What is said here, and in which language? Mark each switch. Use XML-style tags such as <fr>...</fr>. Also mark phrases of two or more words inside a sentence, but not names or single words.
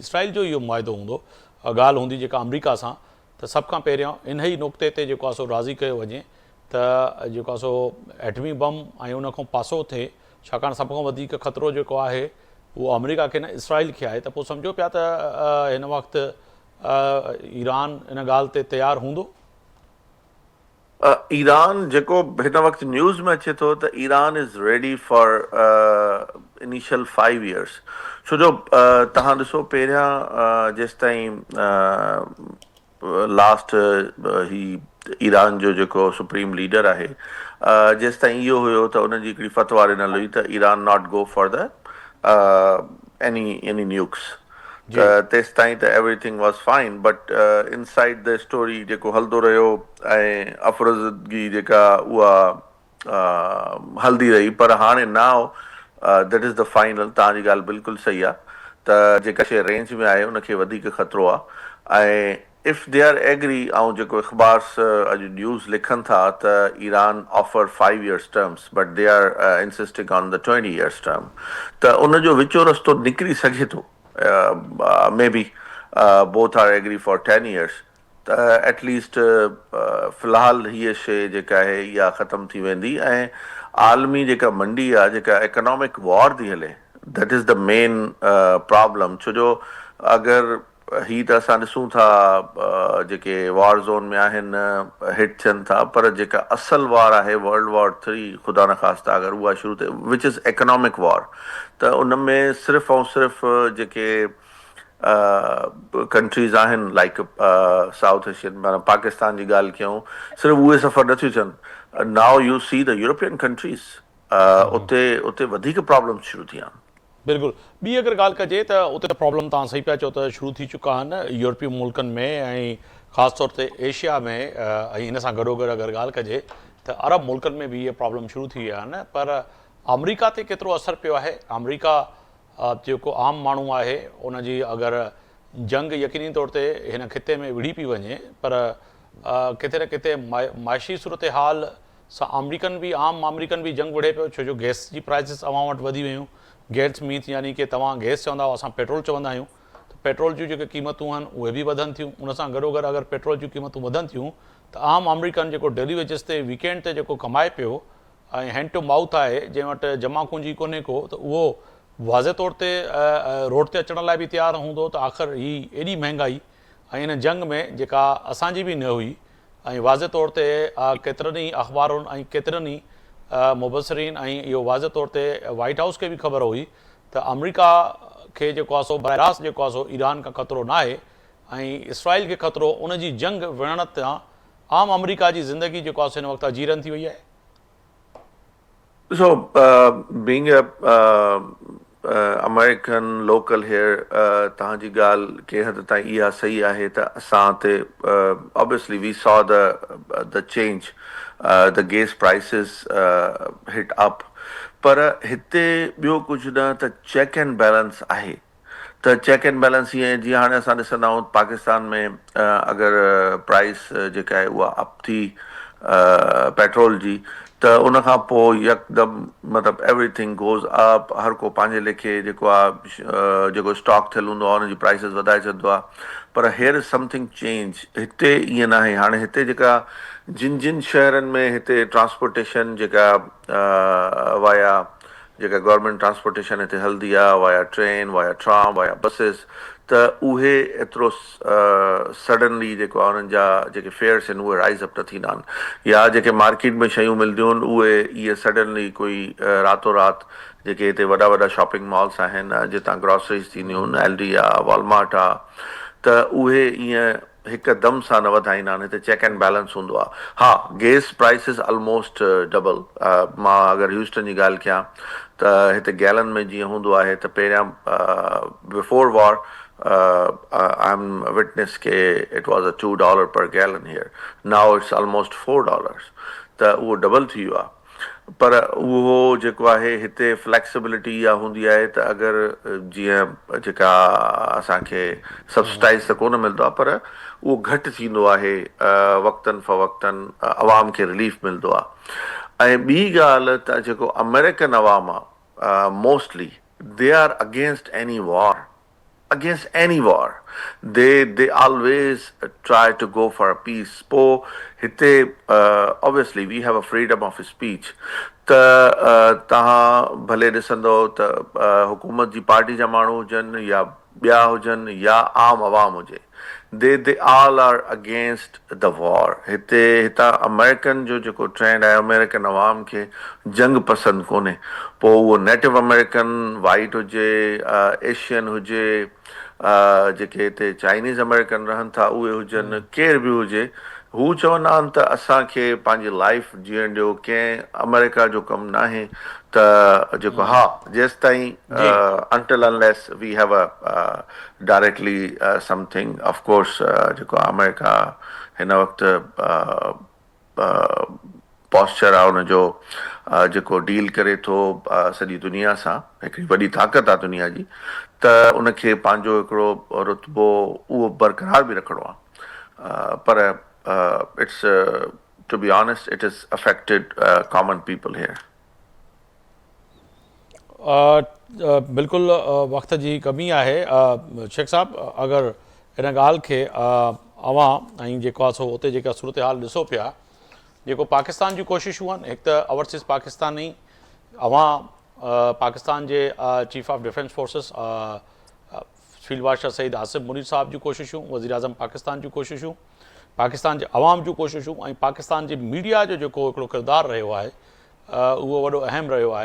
<sd>इसराइल जो इहो मुआदो हूंदो, ॻाल्हि हूंदी जेका अमरीका सां, त सभ खां पहिरियों इन ई नुक़्ते ते जेको आहे सो राज़ी कयो वञे त जेको आहे सो एटमी बम ऐं उन खां पासो थिए, छाकाणि सभ खां वधीक ख़तरो जेको आहे उहो अमरीका खे न इसराइल खे आहे. त पोइ सम्झो पिया त हिन वक़्तु ईरान इन ॻाल्हि ते तयारु हूंदो. ईरान जेको हिन वक़्तु न्यूज़ में अचे थो त ईरान</sd> <en>is ready for initial 5 years.</en> <sd>छो जो तव्हां ॾिसो पहिरियां जेसिताईं लास्ट ही ईरान जो जेको</sd> <en>supreme leader</en> <sd>आहे जेसिताईं इहो हुयो त उनजी हिकिड़ी फतवा ॾिनल हुई त ईरान</sd> <en>not go for the any nukes.</en> <sd>तेसि ताईं त</sd> <en>everything was fine but inside the story</en> <sd>जेको हलंदो रहियो ऐं अफ़रोज़गी जेका उहा हलंदी रही. पर हाणे</sd> <en>now that is the final.</en> <sd>तव्हांजी ॻाल्हि बिल्कुलु सही आहे त जेका शइ रेंज में आहे उनखे वधीक ख़तरो आहे. ऐं</sd> <en>if they are agree</en> <sd>ऐं जेको अख़बार अॼु न्यूज़ लिखनि था त ईरान</sd> <en>offer 5 years terms but they are insisting on the 20 years term,</en> <sd>त उनजो विचो रस्तो निकिरी सघे थो.</sd> <en>maybe both are agree for 10 years.</en> <sd>त एटलीस्ट फ़िलहाल हीअ शइ जेका आहे इहा ख़तमु थी वेंदी ऐं आलमी जेका मंडी आहे जेका</sd> <en>economic war</en> <sd>थी हले</sd> <en>that is the main problem.</en> <sd>छो जो अगरि ही त असां ॾिसूं था जेके</sd> <en>war zone</en> <sd>में आहिनि हिट थियनि था, पर जेका असल वॉर आहे</sd> <en>world war 3</en> <sd>ख़ुदा न ख़ास्ता अगरि उहा शुरू थिए,</sd> <en>which is economic war,</en> <sd>त उन में सिर्फ़ु ऐं सिर्फ़ु जेके कंट्रीज़ आहिनि</sd> <en>like South Asian,</en> <sd>माना पाकिस्तान जी ॻाल्हि कयूं, सिर्फ़ु उहे सफ़र नथियूं थियनि।</sd> <en>now you see the European countries,</en> <sd>उते वधीक प्रॉब्लम्स शुरू थी आहिनि। बिल्कुलु। ॿी अगरि ॻाल्हि कजे त उते त प्रॉब्लम तव्हां सही पिया चओ त शुरू थी चुका आहिनि यूरोपीय मुल्कनि में, ऐं ख़ासि तौर ते एशिया में, ऐं हिन सां गॾोगॾु अगरि ॻाल्हि कजे त अरब मुल्कनि में बि इहे प्रॉब्लम शुरू थी विया आहिनि। पर अमरीका ते केतिरो असरु पियो आहे? अमरीका जेको आम माण्हू आहे उनजी अगरि जंग यकीनी तौर ते हिन खिते में विढ़ी पई वञे, पर किथे न किथे माइशी सूरत हाल सां आम अमरीकन बि जंग विढ़े पियो, छो जो गैस जी प्राइसिस अवां वटि वधी वियूं।</sd> <en>gas means</en> <sd>यानी कि तव्हां गैस चवंदा आहियो, असां पेट्रोल चवंदा आहियूं, त पेट्रोल जूं जेके क़ीमतूं आहिनि उहे बि वधनि थियूं। उन सां गॾोगॾु अगरि पेट्रोल जूं क़ीमतूं वधनि थियूं त आम अमरीकन जेको</sd> <en>daily wages</en> <sd>ते वीकेंड ते जेको कमाए पियो ऐं</sd> <en>hand to mouth</en> <sd>आहे, जंहिं वटि जमा पूंजी कोन्हे को, त उहो वाज़े तौर ते रोड ते अचण लाइ बि तयारु हूंदो त आख़िर ही एॾी महांगाई ऐं इन जंग में जेका असांजी बि न हुई, ऐं वाज़े तौर ते केतिरनि ई अख़बारुनि ऐं केतिरनि ई मुबसरीन ऐं इहो वाज़े तौर ते वाइट हाउस खे बि ख़बर हुई त अमरीका खे जेको आहे सो बरारास्त जेको आहे सो ईरान खां ख़तरो न आहे, ऐं इसराइल खे ख़तरो उन जी जंग विढ़ण तां आम अमरीका जी ज़िंदगी जेको आहे सो हिन वक़्तु जीरन थी वई आहे।</sd> <en>So, being a American local here,</en> <sd>तव्हांजी ॻाल्हि कंहिं हद ताईं इहा सही आहे त असां ते</sd> <en>obviously we saw the change, the gas prices hit up,</en> <sd>पर हिते ॿियो कुझु न त</sd> <en>check and balance</en> <sd>आहे। त</sd> <en>check and balance</en> <sd>ईअं जीअं हाणे असां ॾिसंदा आहियूं पाकिस्तान में अगरि प्राइस जेका आहे उहा अप थी पेट्रोल जी, त उन खां पोइ यकदमि मतिलबु</sd> <en>everything goes up,</en> <sd>हर को पंहिंजे लेखे जेको आहे जेको स्टॉक थियलु हूंदो आहे हुनजी प्राइसिस वधाए छॾींदो आहे।</sd> <en>पर here is something change,</en> <sd>हिते ईअं न आहे। हाणे हिते जेका जिन शहरनि में हिते ट्रांसपोर्टेशन जेका वाया जेका</sd> <en>government transportation</en> <sd>हिते हलंदी आहे, वाया ट्रेन, वाया ट्राम, वाया बसिस, त उहे एतिरो सडनली जेको आहे उन्हनि जा जेके फेयर्स आहिनि उहे</sd> <en>rise up</en> <sd>न थींदा आहिनि, या जेके मार्केट में शयूं मिलंदियूं आहिनि उहे इहे सडनली कोई रातो राति जेके हिते वॾा वॾा</sd> <en>shopping malls</en> <sd>आहिनि जितां ग्रॉसरीज़ थींदियूं आहिनि, एलडी आहे, वॉलमार्ट आहे, त उहे ईअं हिकदमि सां न वधाईंदा आहिनि। हिते</sd> <en>check and balance</en> <sd>हूंदो आहे। हा,</sd> <en>gas prices almost double.</en> <sd>मां अगरि ह्यूस्टन जी ॻाल्हि कयां त हिते गैलन में जीअं हूंदो आहे त पहिरियां</sd> <en>before war I am witness that it was a $2 per gallon here, now it's almost $4,</en> <sd>त उहो डबल थी वियो आहे। पर उहो जेको आहे हिते फ्लैक्सिबिलिटी इहा हूंदी आहे त अगरि जीअं जेका असांखे सब्सिडाइज़ त कोन मिलंदो आहे, पर उहो घटि थींदो आहे वक़्तनि फ़वक़्तनि, अवाम खे रिलीफ मिलंदो आहे। ऐं ॿी ॻाल्हि त जेको अमेरिकन अवाम आहे</sd> <en>mostly they are against any war, against any war. They always try to go for a peace.</en> <sd>पोइ हिते</sd> <en>obviously we have a freedom of speech.</en> <sd>त तव्हां भले ॾिसंदो त हुकूमत जी पार्टी जा माण्हू हुजनि या ॿिया हुजनि या आम अवाम हुजे,</sd> <en>they all are against the war.</en> <sd>हितां अमेरिकन जो जेको ट्रेंड आहे, अमेरिकन अवाम खे जंग पसंदि कोन्हे। पोइ उहो नेटिव अमेरिकन, वाइट हुजे, एशियन हुजे, जेके हिते चाइनीज़ अमेरिकन रहनि था उहे हुजनि, केर बि हुजे, हू चवंदा आहिनि त असांखे पंहिंजी लाइफ जीअण ॾियो, कंहिं अमेरिका जो कमु न आहे। त जेको हा जेसि ताईं</sd> <en>until unless we have a directly something, of course</en> <sd>जेको अमेरिका हिन वक़्तु पॉस्चर आहे हुनजो जेको डील करे थो सॼी दुनिया सां, हिकिड़ी वॾी ताक़त आहे दुनिया जी, त उनखे पंहिंजो हिकिड़ो रुतबो उहो बरक़रार बि रखिणो आहे।</sd> <en>पर it's to be honest it is affected common people here.</en> <sd>बिल्कुलु वक़्त जी कमी आहे। शेख साहब, अगरि हिन ॻाल्हि खे अवां ऐं जेको आहे सो उते जेका सूरत हाल ॾिसो पिया, जेको पाकिस्तान जी कोशिशूं आहिनि, हिकु त</sd> <en>overseas Pakistani</en> <sd>अवां पाकिस्तान जे चीफ ऑफ डिफेंस फोर्सिस फील्ड मार्शल सईद आसिफ मुनीर साहब जूं कोशिशूं, वज़ीर आज़म पाकिस्तान जूं कोशिशूं, पाकिस्तान जे अवाम जूं कोशिशूं ऐं पाकिस्तान जे मीडिया जो जेको हिकिड़ो किरदारु रहियो आहे उहो वॾो अहम रहियो आहे।</sd>